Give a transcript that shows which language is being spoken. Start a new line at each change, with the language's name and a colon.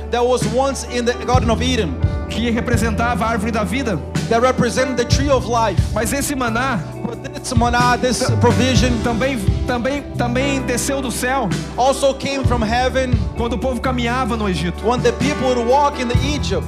English: that was once in the Garden of Eden,
Portuguese: que representava a árvore da vida.
English: that represented the tree of life.
Portuguese: Mas esse maná
English: But this manna, this provision,
Portuguese: também desceu do céu
English: also came from heaven
Portuguese: quando o povo caminhava no Egito.
English: when the people would walk in the Egypt.